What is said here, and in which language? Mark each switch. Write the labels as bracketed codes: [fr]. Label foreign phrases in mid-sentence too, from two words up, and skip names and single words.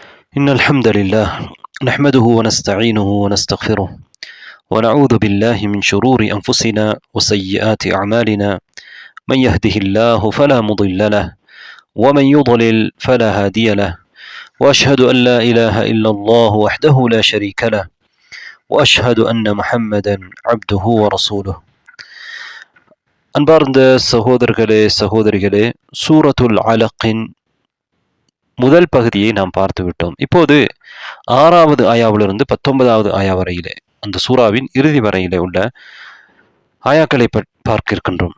[ar] إن الحمد لله نحمده ونستعينه ونستغفره ونعوذ بالله من شرور أنفسنا وسيئات أعمالنا من يهده الله فلا مضل له ومن يضلل فلا هادي له وأشهد أن لا إله إلا الله وحده لا شريك له وأشهد أن محمدا عبده ورسوله [ta] அன்பார்ந்த சகோதரிகளே சூரத்துல் அலக்கின் முதல் பகுதியை நாம் பார்த்து விட்டோம். இப்போது 6வது ஆயாவிலிருந்து 19வது ஆயா வரையிலே, அந்த சூறாவின் இறுதி வரையிலே உள்ள ஆயாக்களை பார்க்க இருக்கின்றோம்.